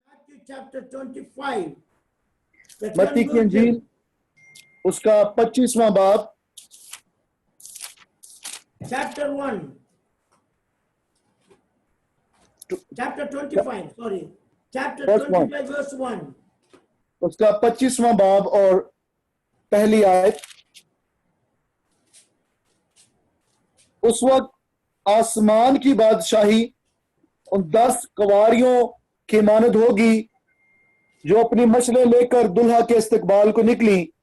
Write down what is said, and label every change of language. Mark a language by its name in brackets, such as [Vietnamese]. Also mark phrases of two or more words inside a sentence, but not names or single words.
[English] Matthew chapter 25. The [Urdu] متی کی انجیل اس کا 25واں باب [English] chapter 1. Chapter 25, sorry. Chapter Verse 1. 25, verse 1. [Urdu] اس کا 25واں باب اور پہلی آیت. اس وقت آسمان کی بادشاہی ان 10 کنواریوں کی مانند ہوگی جو اپنی مشعلیں لے کر دولہا کے استقبال کو نکلیں.